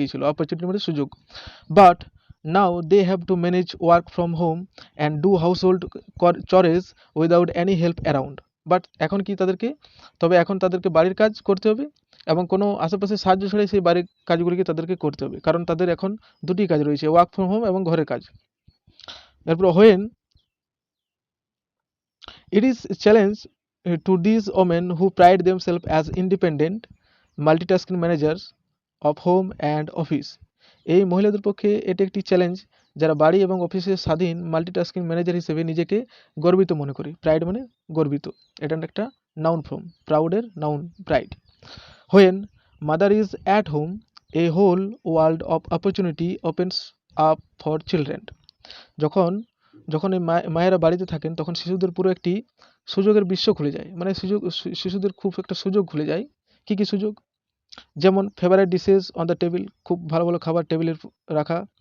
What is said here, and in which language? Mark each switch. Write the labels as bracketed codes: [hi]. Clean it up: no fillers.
[bn] Opportunity মানে সুযোগ। [en] But now they have to manage work from home and do household chores without any help around. [bn] But এখন তাদেরকে বাড়ির কাজ করতে হবে এবং কোনো আশেপাশে সাহায্য ছাড়াই সেই বাড়ির কাজগুলিকে তাদেরকে করতে হবে, কারণ তাদের এখন দুটি কাজ রয়েছে, ওয়ার্ক ফ্রম হোম এবং ঘরের কাজ। [en] এরপর it is a challenge to these women who pride themselves as independent multitasking managers of home and office। [bn] এই মহিলাদের পক্ষে এটি একটি চ্যালেঞ্জ যারা বাড়ি এবং অফিসের স্বাধীন মাল্টিটাস্কিং ম্যানেজার হিসেবে নিজেকে গর্বিত মনে করি। প্রাইড মানে গর্বিত, এটা একটা noun form, প্রাউডের noun pride. [en] When mother is at home, a whole world of opportunity opens up for children। [bn] যখন যখন এই মায়েরা বাড়িতে থাকেন তখন শিশুদের পুরো একটি সুযোগের বিশ্ব খুলে যায়, মানে শিশুদের খুব একটা সুযোগ খুলে যায়। কি কি সুযোগ? যেমন [en] favourite dishes on the table, [bn] খুব ভালো ভালো খাবার টেবিলে রাখা।